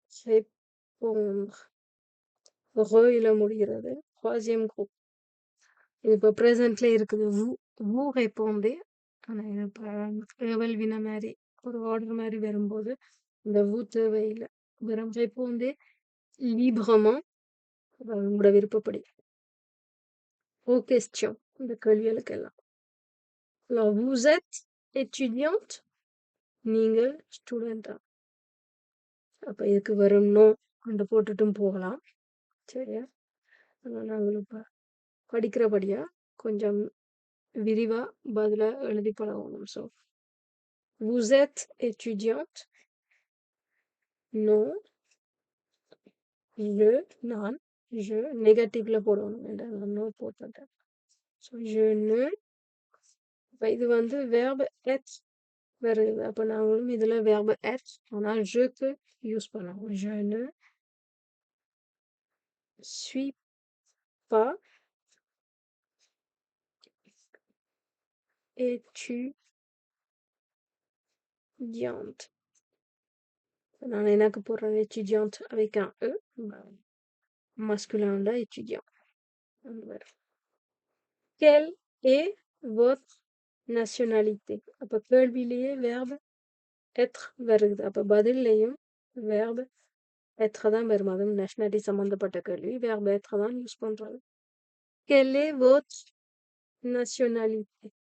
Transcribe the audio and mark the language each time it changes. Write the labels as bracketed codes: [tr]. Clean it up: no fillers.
[fr] Répondre. [ta] இல முடிகிறது. [fr] Troisième groupe. [ta] இது இப்போ ப்ரெசென்ட்ல இருக்குது. [fr] vous répondez. [ta] ஆனால் இப்போ ஏவல் வினா மாதிரி ஒரு ஆர்டர் மாதிரி வரும்போது இந்த vous தேவையில்லை. வெறும் [fr] répondez librement. [ta] உங்களோட விருப்பப்படி. [fr] aux questions. [ta] இந்த கேள்விகளுக்கெல்லாம். [fr] Alors, vous êtes étudiante? [ta] நீங்கள் ஸ்டூடெண்டா? அப்போ இதுக்கு வெறும் நோ அந்த போட்டுட்டும் போகலாம். சரியா? ஆனால் நாங்கள் இப்போ படிக்கிறபடியா கொஞ்சம் விரிவா பதில எழுதி பழகணும். [fr] ஸோ vous êtes étudiante? non. [ta] நான் நெகட்டிவ்ல போடணும். நான் நோ போட்டுட்டேன். So [fr] je ne. [ta] இப்போ இது வந்து verbe être வருது. அப்போ நாங்களும் இதுல verbe être ஆனால் je-க்கு யூஸ் பண்ணணும். [fr] je ne suis pas étudiante. [ta] நான் எனக்கு போடுறது [fr] étudiante avec un E. masculin étudiant. Quelle est votre nationalité? [ta] அப்போ கேள்வியிலேயே verbe être வருது. அப்போ பதிலையும் verbe être தான் வரும். அதுவும் நேஷனாலிட்டி சம்பந்தப்பட்ட கேள்வி verbe être தான் யூஸ் பண்றது. [fr] Quelle est votre nationalité?